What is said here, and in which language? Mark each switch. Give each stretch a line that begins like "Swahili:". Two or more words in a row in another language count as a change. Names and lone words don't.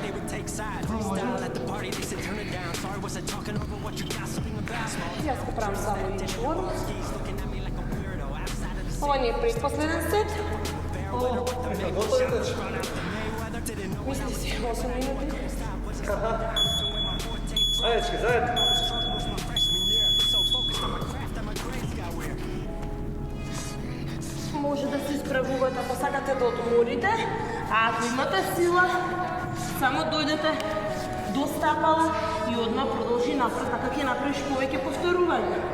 Macedonian: Јас го правам само инчворм. Ова ни е предпоследен сет. Готови вече? Мисли си, 8 минути.
Croatian: Ajde, dečki, zajedno.
Macedonian: Може да се исправувате ако сакате да одморите, а ако имате сила, само дојдете до стапала и одма продолжи напред, така ќе направиш повеќе повторувања.